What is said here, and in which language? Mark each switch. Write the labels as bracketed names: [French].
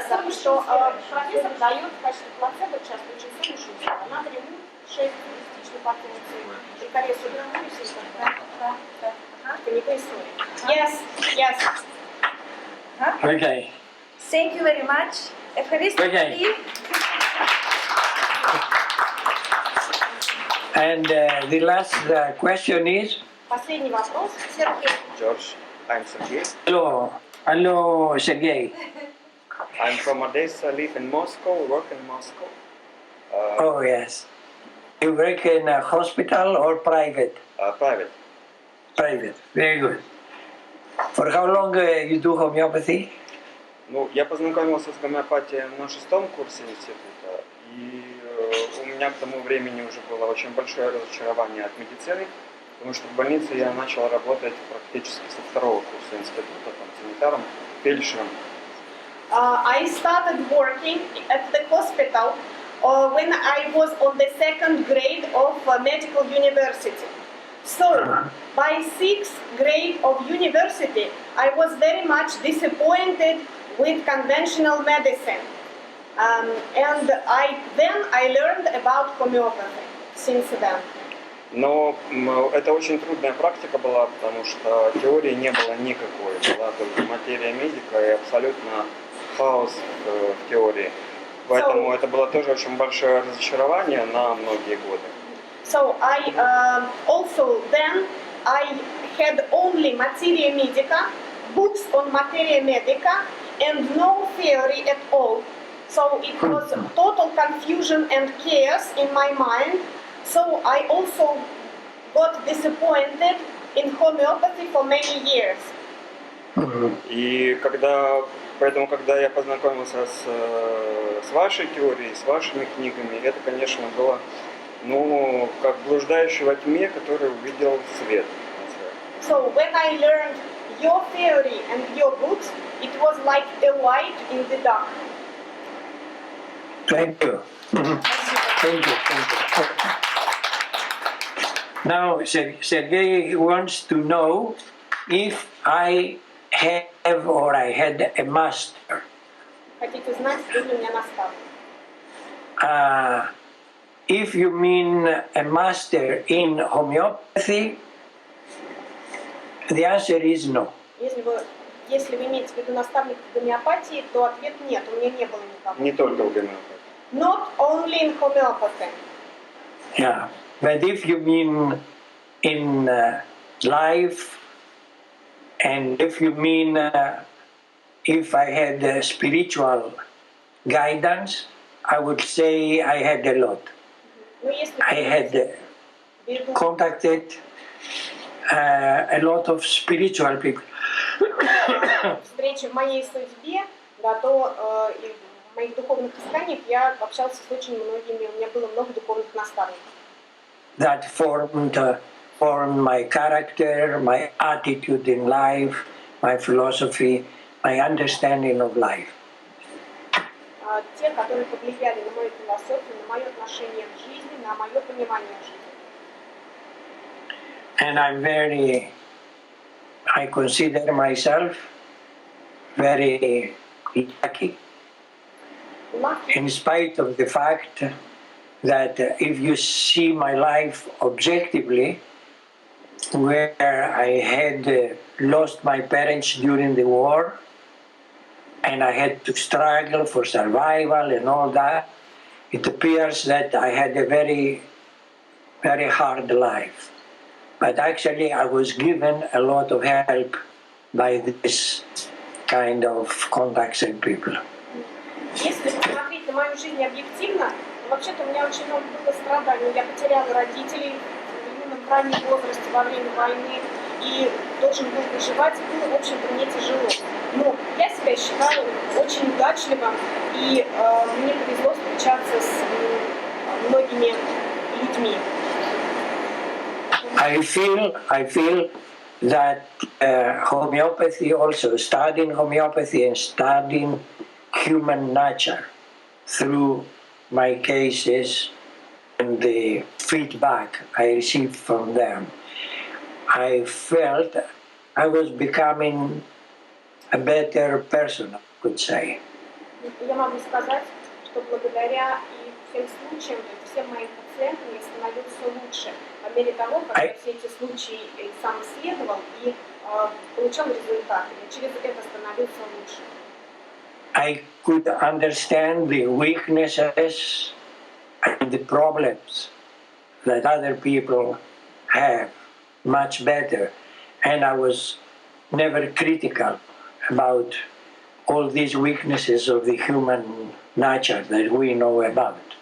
[Russian] что профессор дает в качестве плацебо часто очень сумасшедшую дозу. Натрий 6 частичной потенции. И коррекция [English] Yes, yes. okay. Thank you very much. Okay. And the last question is? [Russian] Последний вопрос. Сергей. [English] George, I'm Sergey. Hello, Sergey. I'm from Odessa, live in Moscow, work in Moscow. Oh, yes. You work in a hospital or private? Private. Private. Very good. For how long you do homeopathy? [Russian] Ну, я познакомился с гомеопатией на 6-м курсе института, и у меня к тому времени уже было очень большое разочарование от медицины, потому что в больнице я начал работать практически со 2-го курса института, там, санитаром, фельдшером. [English] I started working at the hospital when I was on the 2nd grade of medical university. So, by 6th grade of university, I was very much disappointed with conventional medicine. And I learned about homeopathy since then. [Russian] Но это очень трудная практика была, потому что теории не было никакой, была только материя медика и абсолютно хаос в теории. Поэтому это было тоже очень большое разочарование на многие годы. [English] So I had only materia medica, books on materia medica, and no theory at all. So it was total confusion and chaos in my mind. So I also got disappointed in homeopathy for many years. [Russian] И когда я познакомился с вашей теорией, с вашими книгами, это, конечно, было, ну, как блуждающий во тьме, который увидел свет. [English] So when I learned your theory and your books, it was like a light in the dark. Thank you. Thank you. Now, Sergey wants to know if I have or I had a master. [Russian] Хотите знать, был ли у меня наставник? [English] If you mean a master in homeopathy, the answer is no. [Russian] Если вы имеете в виду наставника в гомеопатии, то ответ нет, у меня не было никого. Не только в гомеопатии. [English] Not only in homeopathy. Yeah, but if you mean in life, and if you mean if I had spiritual guidance, I would say I had a lot. I had contacted a lot of spiritual people. [Russian] Встречи в моей судьбе, да, то и в моих духовных исканиях я общался с очень многими, у меня было много духовных наставников. [English] That formed my character, my attitude in life, my philosophy, my understanding of life. [Russian] Те, которые повлияли на мою философию, на мое отношение к жизни, на мое понимание жизни. [English] And I consider myself very lucky, in spite of the fact that if you see my life objectively, where I had lost my parents during the war, and I had to struggle for survival and all that, it appears that I had a very, very hard life. But actually I was given a lot of help by this kind of contacts and people. [Russian] Если посмотреть на мою жизнь объективно, вообще-то у меня очень много было страданий. Я потеряла родителей в юном раннем возрасте во время войны и должен был выживать, и было, в общем-то, мне тяжело. Но я себя считаю очень удачливым, и мне повезло встречаться с многими людьми. [English] I feel that homeopathy, also studying homeopathy and studying human nature through my cases and the feedback I received from them, I felt I was becoming a better person, I could say. [Russian] Я могу сказать, что благодаря и всем случаям, то есть всем моим пациентам я становился лучше. По мере того, как я все эти случаи сам исследовал и получал результаты, я через это становился лучше. [English] I could understand the weaknesses and the problems that other people have much better, and I was never critical about all these weaknesses of the human nature that we know about.